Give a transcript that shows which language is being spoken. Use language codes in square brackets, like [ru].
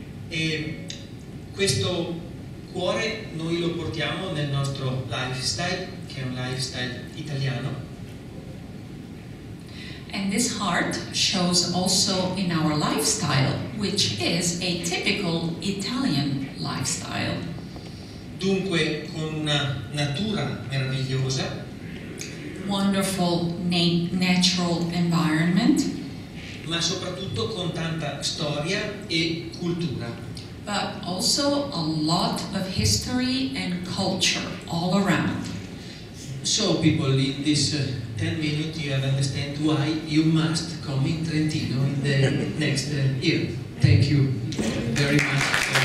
[it] E questo cuore noi lo portiamo nel nostro lifestyle, che è un lifestyle italiano. [en] And this heart shows also in our lifestyle, which is a typical Italian lifestyle. [it] Dunque con una natura meravigliosa, [en] Wonderful natural environment, [it] ma soprattutto con tanta storia e cultura. [en] but also a lot of history and culture all around. So people, in this 10 minutes you have understand why you must come in Trentino in the next year. Thank you very much.